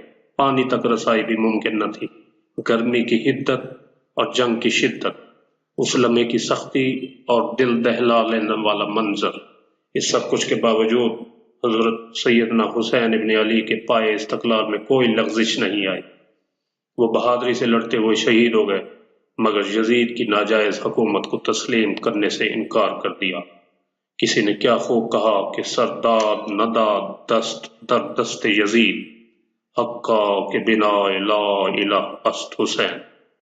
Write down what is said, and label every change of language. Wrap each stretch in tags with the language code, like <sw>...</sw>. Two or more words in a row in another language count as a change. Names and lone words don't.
<ur>پانی تک رسائی بھی ممکن نہ تھی۔ گرمی کی حدت اور جنگ کی شدت، اس لمحے کی سختی اور دل دہلا لینے والا منظر، اس سب کچھ کے باوجود حضرت سیدنا حسین ابن علی کے پائے استقلال میں کوئی لغزش نہیں آئی۔ وہ بہادری سے لڑتے ہوئے شہید ہو گئے، مگر یزید کی ناجائز حکومت کو تسلیم کرنے سے انکار کر دیا۔ کسی نے کیا خوب کہا کہ</ur> <fa>سرداد نداد دست در دست یزید، حقا کہ بنا لا الہ است حسین۔</fa>